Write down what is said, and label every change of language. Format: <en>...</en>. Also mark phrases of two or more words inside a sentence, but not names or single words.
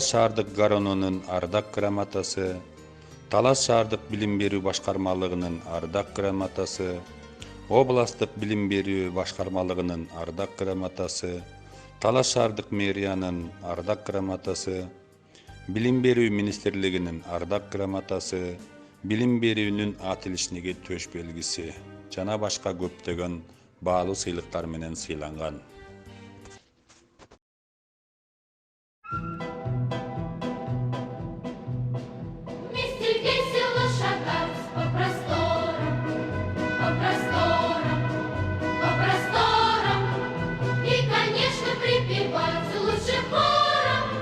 <ky>шаардык гаронунун ардак грамотасы, Талас шаардык билим берүү башкармалыгынын ардак грамотасы, областтык билим берүү башкармалыгынын ардак грамотасы, Талас шаардык мэриянын ардак грамотасы, билим берүү министрлигинин ардак грамотасы, билим берүүнүн атилишниги төш белгиси жана башка көптөгөн баалуу сыйлыктар менен сыйланган.</ky> <ru>Вместе весело шагать по просторам, и, конечно, припевать лучше хором.</ru>